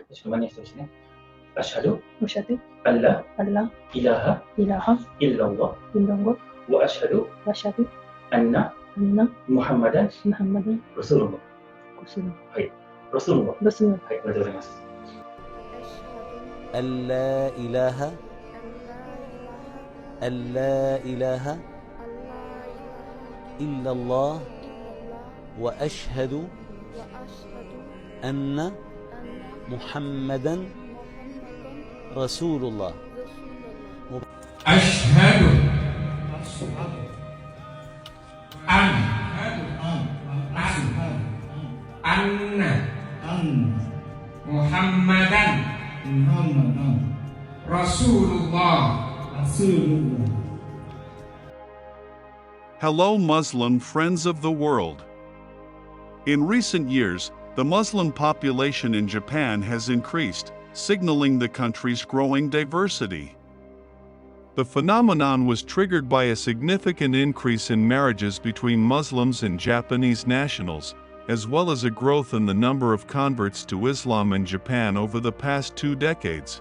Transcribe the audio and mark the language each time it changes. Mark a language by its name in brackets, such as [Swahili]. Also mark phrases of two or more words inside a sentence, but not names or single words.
[Japanese] ちょっと真似してほしいね。 [Arabic] アシハド أشهد أن لا أن لا イラハ إله إلا الله إلا الله わアシハド وأشهد アンナ أن ムハンマダン محمدا رسول الله. رسول الله. [Japanese] はい。 [Arabic] رسول الله. رسول الله. [Japanese] はい、ありがとうございます。 [Arabic] أن لا إله أن لا إله إلا الله وأشهد أن محمدا رسول الله. أشهد أن محمدا رسول الله. [English] Hello Muslim friends of the world. In recent years, the Muslim population in Japan has increased, signaling the country's growing diversity. The phenomenon was triggered by a significant increase in marriages between Muslims and Japanese nationals, as well as a growth in the number of converts to Islam in Japan over the past 2 decades.